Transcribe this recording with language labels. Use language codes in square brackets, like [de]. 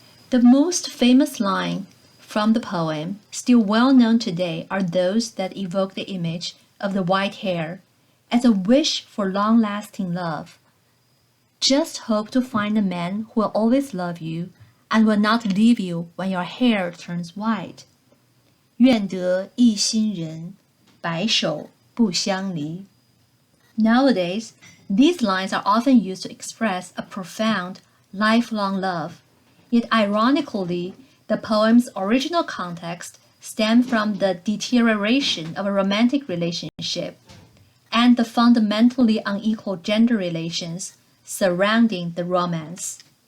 [en] The most famous line from the poem, still well known today, are those that evoke the image of the white hair as a wish for long-lasting love. Just hope to find a man who will always love you and will not leave you when your hair turns white. [zh] 愿得一心人，白首不相离. [en] Nowadays, these lines are often used to express a profound, lifelong love. Yet ironically, the poem's original context stemmed from the deterioration of a romantic relationship and the fundamentally unequal gender relations surrounding the romance.